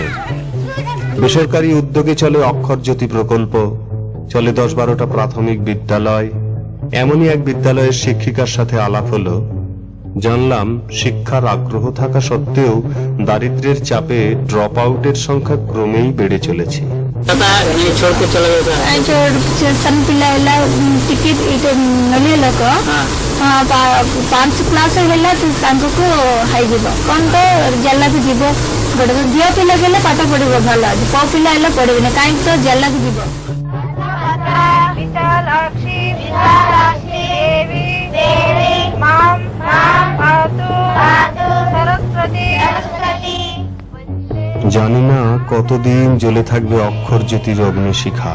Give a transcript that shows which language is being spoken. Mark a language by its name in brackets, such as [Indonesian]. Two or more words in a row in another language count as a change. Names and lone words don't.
[Bangla] বেসরকারি উদ্যোগে চলে অক্ষর জ্যোতি প্রকল্প, চলে 10-12টা প্রাথমিক বিদ্যালয়। এমনই এক বিদ্যালয়ের শিক্ষিকার সাথে আলাপ হলো। জানলাম শিক্ষার আগ্রহ থাকা সত্ত্বেও দারিদ্র্যের চাপে ড্রপ আউটের সংখ্যা ক্রমেই বেড়ে চলেছে। [Odia] ପାଞ୍ଚ କ୍ଲାସ ହେଲା ତାଙ୍କୁ ହେଇଯିବ କଣ ତ ଜେଲାକୁ ଯିବ। ଗୋଟେ ଝିଅ ପିଲା ଗଲେ ପାଠ ପଢିବ ଭଲ, ପୁଅ ପିଲା ହେଲେ ପଢିବନି, କାହିଁକି ତ ଜେଲାକୁ ଯିବ। [Bangla] জানি না কতদিন জ্বলে থাকবে অক্ষর জ্যোতির অগ্নিশিখা।